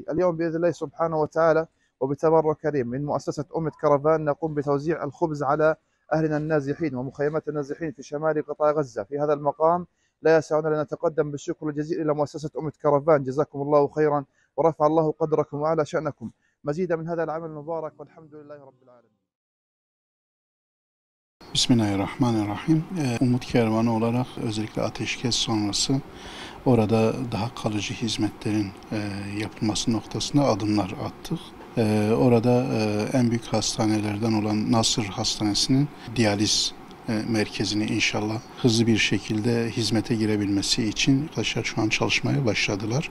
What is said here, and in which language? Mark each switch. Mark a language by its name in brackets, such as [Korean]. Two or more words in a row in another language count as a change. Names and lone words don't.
[Arabic] اليوم بإذن الله سبحانه وتعالى وبتبرك كريم من مؤسسة أمة كرفان نقوم بتوزيع الخبز على أهلنا النازحين ومخيمات النازحين في شمال قطاع غزة. في هذا المقام لا يسعنا لأن نتقدم بالشكر الجزيل إلى مؤسسة أمة كرفان، جزاكم الله خيرا ورفع الله قدركم وعلى شأنكم. مزيدا من هذا العمل المبارك والحمد لله رب العالمين. Bismillahirrahmanirrahim. [Turkish] Umut Kervanı olarak özellikle ateşkes sonrası orada daha kalıcı hizmetlerin yapılması noktasında adımlar attık. Orada en büyük hastanelerden olan Nasır Hastanesi'nin diyaliz merkezini inşallah hızlı bir şekilde hizmete girebilmesi için arkadaşlar şu an çalışmaya başladılar.